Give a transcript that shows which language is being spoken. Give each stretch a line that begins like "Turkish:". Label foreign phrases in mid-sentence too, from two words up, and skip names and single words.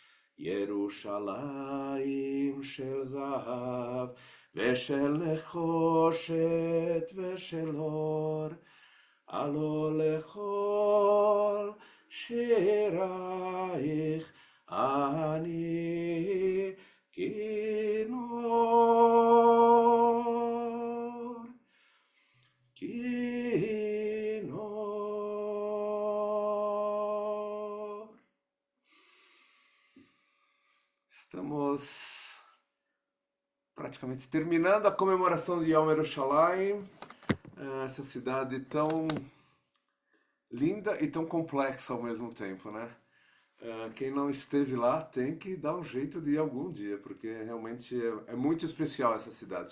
Hebrew: ירושלים של זהב, ושל נחושת ושל אור, הלא לכל שירייך אני כינור. כינור.
Portuguese: Estamos praticamente terminando a comemoração de Yom Yerushalayim, essa cidade tão linda e tão complexa ao mesmo tempo, né? Quem não esteve lá tem que dar um jeito de ir algum dia, porque realmente é muito especial essa cidade.